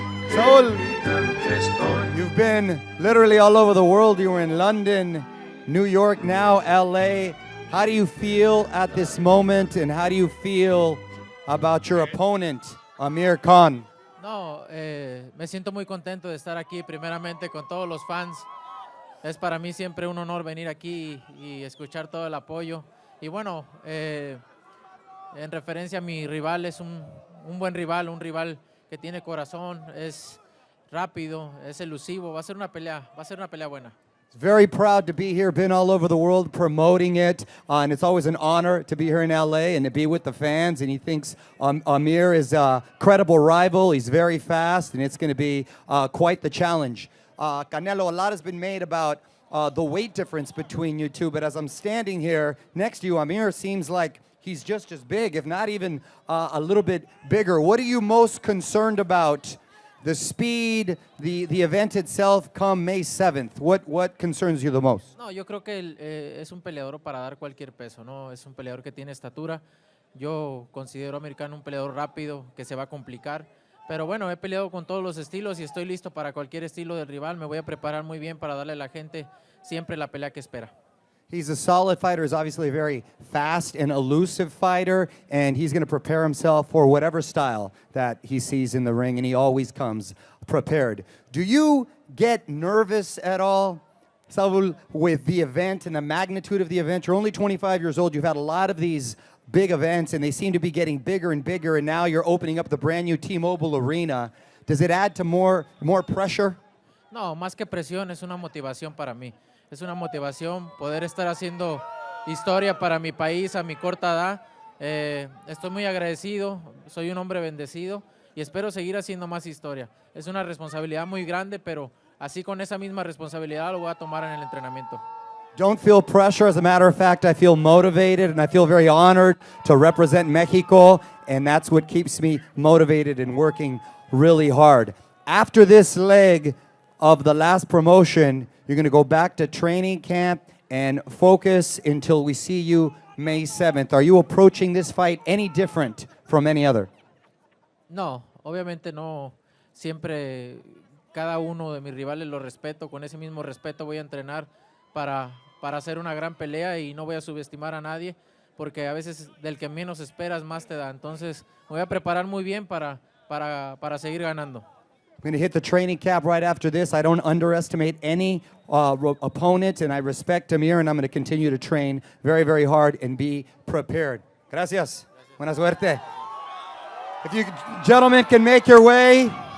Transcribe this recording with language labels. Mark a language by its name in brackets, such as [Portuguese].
[English] Saúl, you've been literally all over the world. You were in London, New York, now LA. How do you feel at this moment, and how do you feel about your opponent, Amir Khan? [Spanish] No, me siento muy contento de estar aquí, primeramente con todos los fans. Es para mí siempre un honor venir aquí y escuchar todo el apoyo. Y bueno, en referencia a mi rival, es un buen rival, un rival que tiene corazón, es rápido, es elusivo, va a ser una pelea buena. [English] Very proud to be here, been all over the world promoting it, and it's always an honor to be here in LA and to be with the fans, and he thinks Amir is a credible rival, he's very fast, and it's going to be quite the challenge. Canelo, a lot has been made about the weight difference between you two, but as I'm standing here next to you, Amir seems like he's just as big, if not even a little bit bigger. What are you most concerned about? The speed, the event itself come May 7th. What concerns you the most? [Spanish] No, yo creo que es un peleador para dar cualquier peso, ¿no? Es un peleador que tiene estatura. Yo considero a Amir Khan un peleador rápido que se va a complicar. Pero bueno, he peleado con todos los estilos y estoy listo para cualquier estilo del rival. Me voy a preparar muy bien para darle a la gente siempre la pelea que espera. [English] He's a solid fighter. He's obviously a very fast and elusive fighter, and he's going to prepare himself for whatever style that he sees in the ring, and he always comes prepared. Do you get nervous at all, Saul, with the event and the magnitude of the event? You're only 25 years old. You've had a lot of these big events, and they seem to be getting bigger and bigger, and now you're opening up the brand new T-Mobile Arena. Does it add to more pressure? [Spanish] No, más que presión, es una motivación para mí. Es una motivación poder estar haciendo historia para mi país a mi corta edad. Estoy muy agradecido, soy un hombre bendecido y espero seguir haciendo más historia. Es una responsabilidad muy grande, pero así con esa misma responsabilidad lo voy a tomar en el entrenamiento. [English] Don't feel pressure. As a matter of fact, I feel motivated and I feel very honored to represent Mexico, and that's what keeps me motivated and working really hard. After this leg of the last promotion, you're going to go back to training camp and focus until we see you May 7th. Are you approaching this fight any different from any other? [Spanish] No, obviamente no. Siempre cada uno de mis rivales lo respeto. Con ese mismo respeto voy a entrenar para hacer una gran pelea y no voy a subestimar a nadie porque a veces del que menos esperas más te da. Entonces me voy a preparar muy bien para seguir ganando. [English] I'm going to hit the training camp right after this. I don't underestimate any opponent, and I respect Amir, and I'm going to continue to train very, very hard and be prepared. [Spanish] Gracias. Buena suerte. [English] If you gentlemen can make your way.